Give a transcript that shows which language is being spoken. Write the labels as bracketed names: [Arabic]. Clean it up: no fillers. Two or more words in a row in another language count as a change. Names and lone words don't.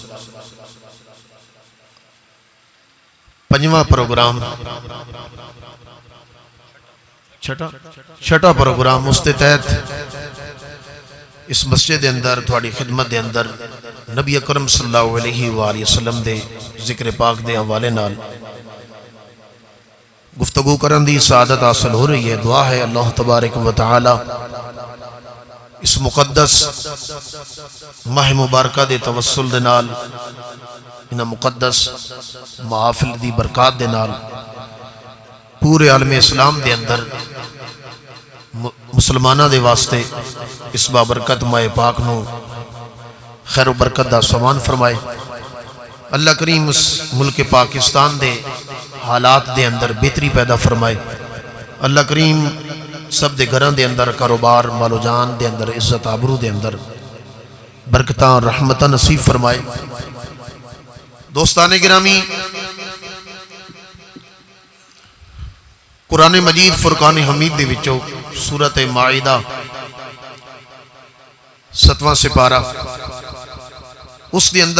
[Punjabi] 5واں پروگرام، چھٹا پروگرام اس کے تحت اس مسجد دے اندر تھوڑی خدمت دے اندر نبی اکرم [Arabic] صلی اللہ علیہ وآلہ وسلم [Punjabi] دے ذکر پاک دے حوالے نال گفتگو کرن دی سعادت حاصل ہو رہی ہے۔ دعا ہے [Arabic] اللہ تبارک و تعالی [Punjabi] اس مقدس ماہ مبارکہ دے توسل دے نال انہاں مقدس محافل دی برکات دے نال پورے عالم اسلام دے اندر مسلمانہ دے واسطے اس بابرکت ماہ پاک نو خیر و برکت دا سامان فرمائے۔ اللہ کریم اس ملک پاکستان دے حالات دے اندر بہتری پیدا فرمائے۔ اللہ کریم سب دے گھران دے اندر کاروبار مال و جان دے اندر عزت آبرو دے اندر برکتاں رحمتاں نصیب فرمائے۔ دوستان گرامی، قرآن مجید فرقان حمید دے وچوں سورۃ مائدہ 7واں سپارہ، اس دے اندر